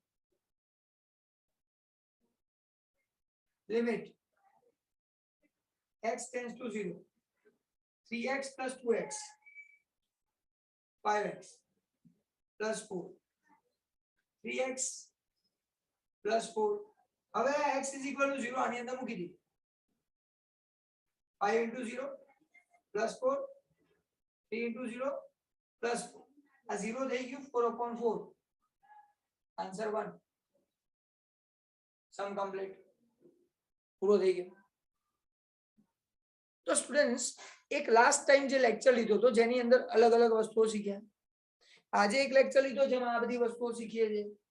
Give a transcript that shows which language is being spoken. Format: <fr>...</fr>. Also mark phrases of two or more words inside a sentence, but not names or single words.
<en>limit x tends to 0 3x plus 2x 5x plus 4 3x plus 4 હવે x is equal to 0</en> <gu>આની અંદર મૂકી દીધી</gu> <en>5 into 0 plus 4 3 into 0 plus 4</en> <gu>આ 0 થઈ ગયું</gu> <en>4 upon 4 answer 1 sum complete</en> <gu>પૂરો થઈ ગયો. તો સ્ટુડન્ટ્સ એક</gu> <en>last time</en> <gu>જે લેક્ચર લીધો તો જેની અંદર અલગ અલગ વસ્તુઓ શીખ્યા. આજે એક લેક્ચર લીધો જેમાં આ બધી વસ્તુઓ શીખીએ છે.</gu>